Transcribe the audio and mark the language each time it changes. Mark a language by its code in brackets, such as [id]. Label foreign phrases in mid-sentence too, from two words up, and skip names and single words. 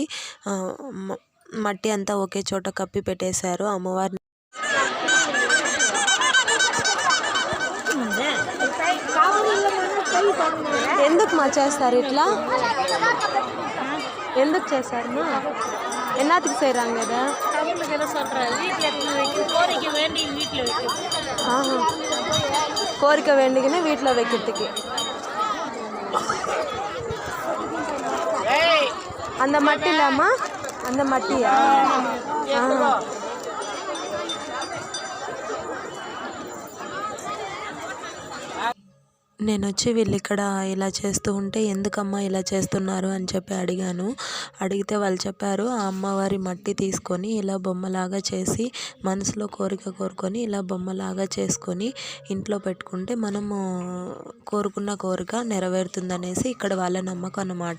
[te] మట్టి అంతా ఒకే చోట కప్పి పెట్టేశారు అమ్మవారిని. ఎందుకు మా చేస్తారు ఇట్లా? ఎందుకు చేశారు మా? [ta] என்னத்துக்கு செய்கிறாங்க இதை? கோரிக்கை வேண்டிக்கின்னு வீட்டில் வைக்கிறதுக்கு. அந்த மட்டி இல்லாமா? அந்த மட்டியா? [te] నేను వచ్చి వీళ్ళు ఇక్కడ ఇలా చేస్తూ ఉంటే ఎందుకమ్మా ఇలా చేస్తున్నారు అని చెప్పి అడిగాను. అడిగితే వాళ్ళు చెప్పారు, ఆ అమ్మవారి మట్టి తీసుకొని ఇలా బొమ్మలాగా చేసి మనసులో కోరిక కోరుకొని ఇలా బొమ్మలాగా చేసుకొని ఇంట్లో పెట్టుకుంటే మనము కోరుకున్న కోరిక నెరవేరుతుందనేసి ఇక్కడ వాళ్ళ నమ్మకం అన్నమాట.